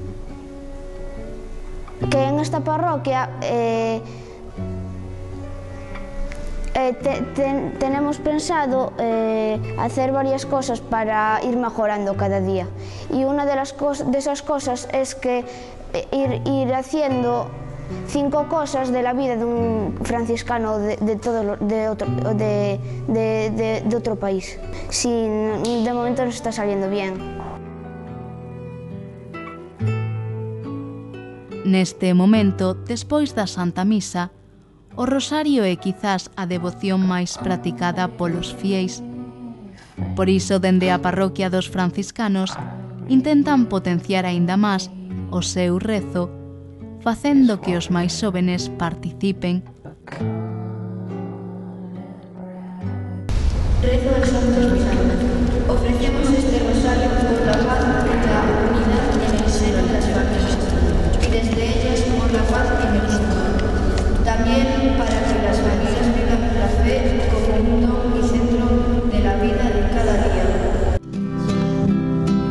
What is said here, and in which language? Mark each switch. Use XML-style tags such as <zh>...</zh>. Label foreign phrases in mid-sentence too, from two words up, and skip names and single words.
<es>Que en esta parroquia tenemos pensado hacer varias cosas para ir mejorando cada día. Y una de esas cosas es que ir haciendo 5 cosas de la vida de un franciscano de otro país. Si de momento nos está saliendo bien.</es> <gl>Neste momento, despois da Santa Misa, o rosario é quizás a devoción máis practicada polos fieis. Por iso, dende a parroquia dos franciscanos, intentan potenciar aínda máis o seu rezo, facendo que os máis xóvenes participen.</gl> <es>Rezo del Santo Rosario. Ofrecemos este rosario por la paz de la unidad en el seno de las familias y desde ellas por la paz en el mundo. También para que las familias vivan la fe como un don y centro de la vida de cada día.</es>